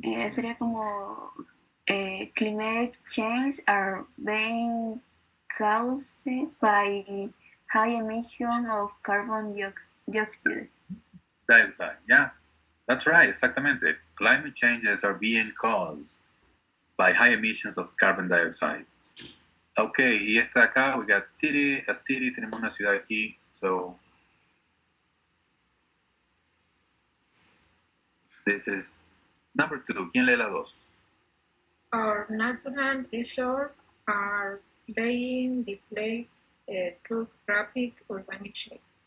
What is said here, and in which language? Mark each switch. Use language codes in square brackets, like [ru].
[es] Sería como [en] climate change are being caused by high emission of carbon dioxide. Dioxide, yeah. That's right, exactamente. Climate changes are being caused by high emissions of carbon dioxide. Ok, [es] y esta de acá, [en] we got city, a city, [es] tenemos una ciudad aquí, [en] so this is number 2. [es] ¿Quién lee la 2? [en] Our natural resources are being depleted through rapid urbanization.